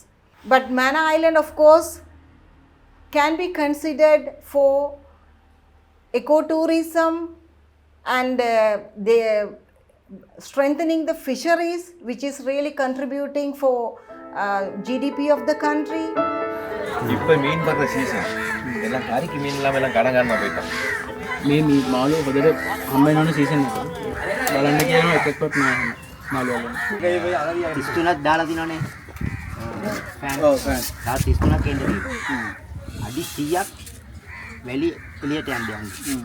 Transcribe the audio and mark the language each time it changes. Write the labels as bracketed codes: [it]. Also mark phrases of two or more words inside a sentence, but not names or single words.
[en] But Mannar Island, of course, can be considered for ecotourism and the strengthening the fisheries, which is really contributing for GDP of the country. [ta] இப்போ மீன் வர்ற சீசன் எல்லாம் கறிக்கு மீன் இல்லாமல் எல்லாம் கடங்காரமாக போயிட்டோம். [si] මේ මාළු හොදට හම්බ වෙන සීසන් එක. බලන්න කියනවා එකක්වත් නැහැ මාළු වල. 33ක් දාලා දිනවනේ. ඔව් ෆෑන්. 33ක් එන්නේ. අඩි 100ක් වැලි එළියට යන්නේ.